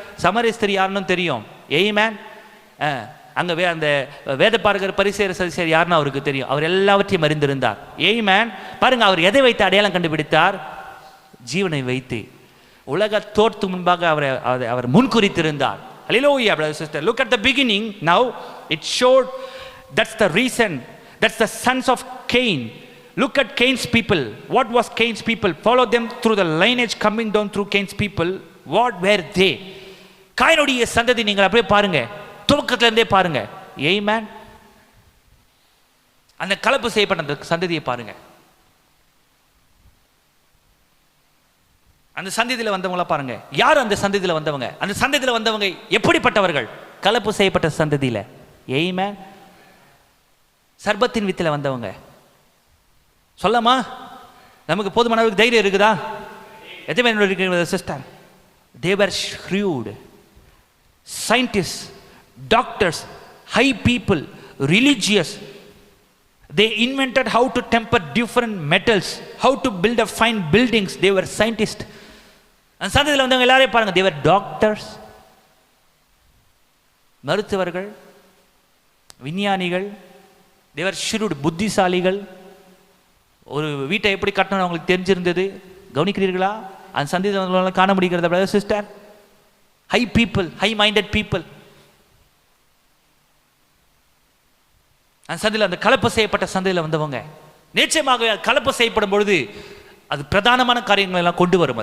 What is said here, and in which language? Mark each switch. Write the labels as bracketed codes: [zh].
[ta] சமரிய ஸ்திரீ யாருன்னு தெரியும். ஏய்மேன். அங்கே அந்த வேத பார்க்கிற பரிசேயர் சதுசேயர் யாருன்னு அவருக்கு தெரியும். அவர் எல்லாவற்றையும் அறிந்திருந்தார். ஏய்மேன். பாருங்க, அவர் எதை வைத்து அடையாளம் கண்டுபிடித்தார்? ஜீவனை வைத்து. உலக தோற்று முன்பாக அவர் முன்குறித்திருந்தார். [en] Hallelujah, brother sister. Look at the beginning. Now it showed that's the reason. That's the sons of Cain. Look at Cain's people. What was Cain's people? Follow them through the lineage coming down through Cain's people. What were they? [ta] காயினுடைய சந்ததி நீங்கள் அப்படியே பாருங்க, துவக்கத்துல இருந்தே பாருங்க. Amen. அந்த கலப்பு செய்யப்பட்ட அந்த சந்ததியை பாருங்க. அந்த சந்ததியில் வந்தவங்கள பாருங்க. யார் அந்த சந்ததியில் வந்தவங்க? அந்த சந்ததியில் வந்தவங்க எப்படிப்பட்டவர்கள்? கலப்பு செய்யப்பட்ட சந்ததியில். ஏய்மேன். சர்பத்தின் வித்தில் வந்தவங்க. சொல்லமா? நமக்கு போதுமான அளவுக்கு தைரியம் இருக்குதா? எத்தனை பேர் இருக்கிற sister? [en] They were shrewd, scientists, doctors, high people, religious. They invented how to temper different metals, how to build a fine buildings. They were scientists. [ta] அந்த சந்ததியில் வந்தவங்க எல்லாரையும் பாருங்க. [en] They were doctors, [ta] மருத்துவர்கள், விஞ்ஞானிகள். [en] They were shrewd, [ta] புத்திசாலிகள். ஒரு வீட்டை எப்படி கட்டணும் அவங்களுக்கு தெரிஞ்சிருந்தது. கவனிக்கிறீர்களா? அந்த சந்ததியில் காண முடிகிறதா brother sister? [en] High people, high minded people. [ta] அந்த சந்ததியில், அந்த கலப்பு செய்யப்பட்ட சந்ததியில் வந்தவங்க. நிச்சயமாக கலப்பு செய்யப்படும் பொழுது அது பிரதானமான காரியங்கள் எல்லாம் கொண்டு வரும்.